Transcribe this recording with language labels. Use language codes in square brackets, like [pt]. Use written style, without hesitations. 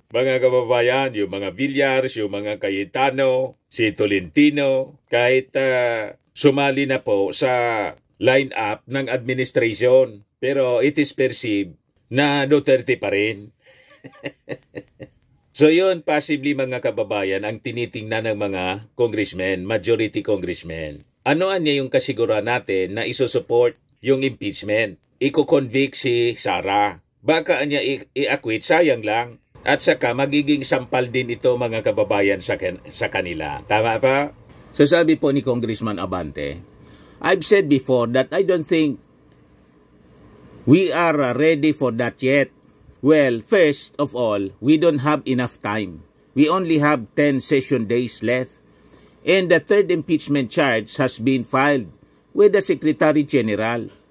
[tl] Mga kababayan, yung mga Villars, yung mga Cayetano, si Tolentino, kahit sumali na po sa line-up ng administration. Pero [en] it is perceived [tl] na Duterte pa rin. So yun, possibly mga kababayan, ang tinitingnan ng mga congressmen, majority congressmen. Anoan niya yung kasiguran natin na isusupport yung impeachment? Iko-convict si Sara. baka niya i-acquit, sayang lang. At saka magiging sampal din ito mga kababayan sa kanila. Tama pa? So sabi po ni Congressman Abante, [en] I've said before that I don't think we are ready for that yet. Well, first of all, we don't have enough time. We only have 10 session days left. And the third impeachment charge has been filed with the Secretary General.